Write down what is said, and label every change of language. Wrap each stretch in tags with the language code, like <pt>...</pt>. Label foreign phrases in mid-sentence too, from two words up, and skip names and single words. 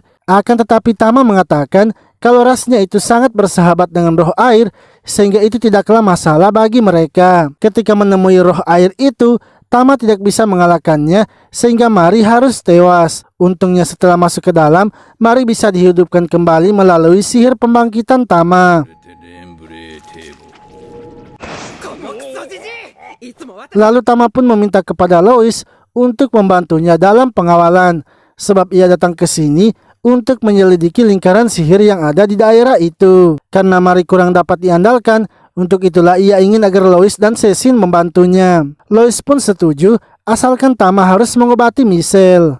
<id>Akan tetapi Tama mengatakan kalau rasnya itu sangat bersahabat dengan roh air, sehingga itu tidaklah masalah bagi mereka. Ketika menemui roh air itu, Tama tidak bisa mengalahkannya sehingga Mari harus tewas. Untungnya setelah masuk ke dalam, Mari bisa dihidupkan kembali melalui sihir pembangkitan Tama.</id> <ja>このクソじじいいつも私</ja> <id>Lalu Tama pun meminta kepada Lois untuk membantunya dalam pengawalan, sebab ia datang ke sini untuk menyelidiki lingkaran sihir yang ada di daerah itu. Karena Mari kurang dapat diandalkan, untuk itulah ia ingin agar Lois dan Cecil membantunya. Lois pun setuju asalkan Tama harus mengobati Michelle.</id>